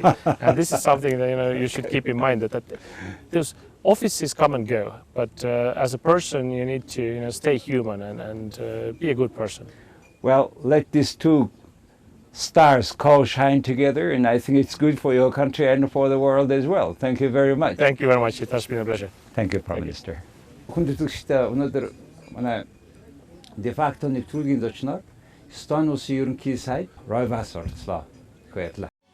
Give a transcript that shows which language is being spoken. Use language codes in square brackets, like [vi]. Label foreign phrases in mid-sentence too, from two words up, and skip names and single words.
[en] And this is something that you should keep in mind, that those offices come and go, but as a person you need to stay human and be a good person. Well, let these two stars co-shine together, and I think it's good for your country and for the world as well. Thank you very much. Thank you very much. It has been a pleasure. Thank you, Prime Minister. [mn] хүндэтгэгчтэй өнөөдөр манай дефакто нэвтрүүлгийн зочноор Эстони улсын ерөнхий сайд Рõivas оролцлоо. Баярлалаа.